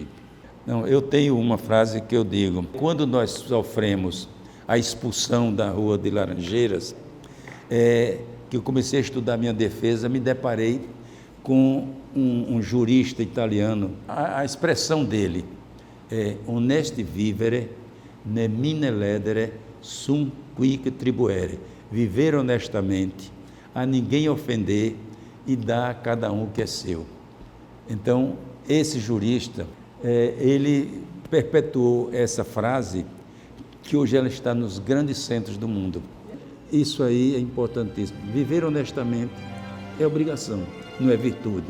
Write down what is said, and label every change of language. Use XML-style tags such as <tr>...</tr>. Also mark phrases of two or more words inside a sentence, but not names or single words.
<pt>Não, eu tenho uma frase que eu digo: quando nós sofremos a expulsão da Rua de Laranjeiras, que eu comecei a estudar minha defesa, me deparei com um jurista italiano. A expressão dele é</pt> <la>honesti vivere, nemine ledere, sum quic tribuere.</la> <pt>Viver honestamente, a ninguém ofender e dar a cada um o que é seu. Então, esse jurista, ele perpetuou essa frase, que hoje ela está nos grandes centros do mundo. Isso aí é importantíssimo. Viver honestamente é obrigação, não é virtude.</pt>